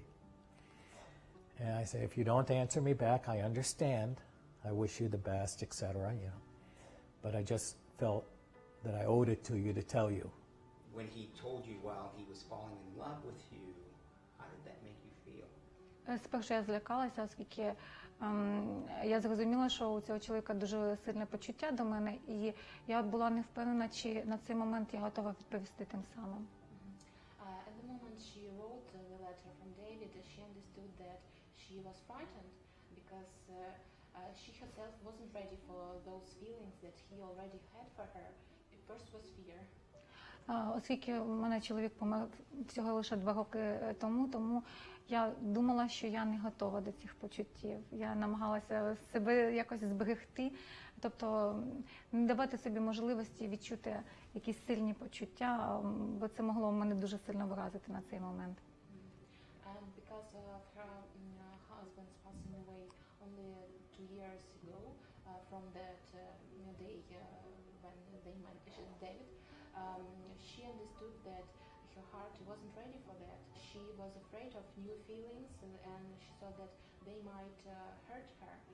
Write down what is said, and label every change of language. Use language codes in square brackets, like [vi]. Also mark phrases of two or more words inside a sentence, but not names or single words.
[en] And I say, if you don't answer me back, I understand. I wish you the best, etc. But I just felt that I owed it to you to tell you. When he told you while he was falling in love with you, how did that make you feel? [uk] Спершу я злякалася, оскільки я зрозуміла, що у цього чоловіка дуже сильне почуття до мене, і я була не впевнена, чи на цей момент я готова відповісти тим самим. [en] At the moment she wrote the letter from David, she understood that she was frightened because she herself wasn't ready for those feelings that he already had for her. At first was fear. [uk] Оскільки у мене чоловік помер всього лише 2 роки тому я думала, що я не готова до цих почуттів. Я намагалася себе якось зберегти, тобто не давати собі можливості відчути якісь сильні почуття, бо це могло мене дуже сильно вразити на цей момент. [en] And because of her husband's passing away only 2 years ago, from that day when they met David, she understood that her heart wasn't ready for that. She was afraid of new feelings, and she thought that they might hurt her.